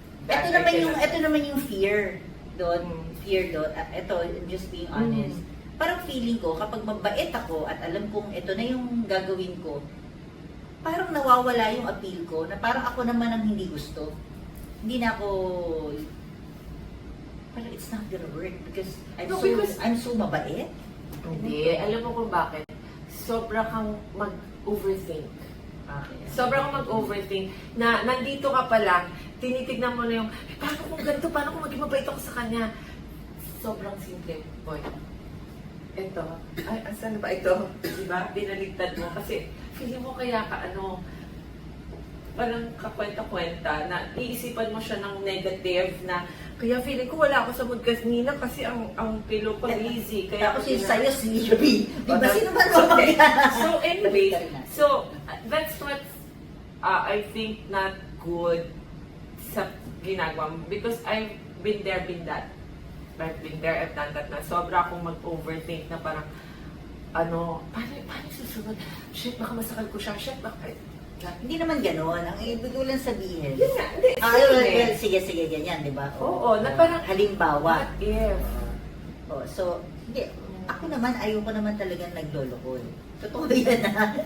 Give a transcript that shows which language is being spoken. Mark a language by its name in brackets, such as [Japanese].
[Filipino] Ito naman yung fear doon. Ito, [English] just being honest. [Filipino] Parang feeling ko, kapag mabait ako at alam kong ito na yung gagawin ko, parang nawawala yung appeal ko na parang ako naman ang hindi gusto. Hindi na ako... Parang [English] it's not gonna work because I'm so mabait. [Filipino] Hindi. Alam mo kung bakit? Sobra kang mag-overthink. [English] Okay. [Filipino] Sobra kang mag-overthink na nandito ka pa lang, tinitignan mo na yung, paano kung ganito, paano kung maging mabait ako sa kanya? Sobrang simple. Boy, ito, asan ba ito? Diba? Binaligtad mo. Kasi, feeling mo kaya ka, parang kakwenta-kwenta na iisipan mo siya ng negative na kaya feeling ko wala ako sa mood kanina kasi ang pillow ko lazy. Kaya tapos yung sa'yo sleepy. Di ba? Sino ba naman? [English] So anyway, that's what I think not good [Filipino] sa ginagawa mo. [English] Because I've been there, been that. I've been there, I've done that na. [Filipino] Sobra akong mag-overthink na parang paano susunod? Shit, baka masakal ko siya. Shit, baka... Hindi naman gano'n. Ang ibig ko lang sabihin. Yun nga, hindi. Well, sige, ganyan, di ba? Oo, na parang... Halimbawa. [English] What if? [Filipino] So, hindi. Ako naman, ayaw ko naman talagang nagloloko. Totoo yan na.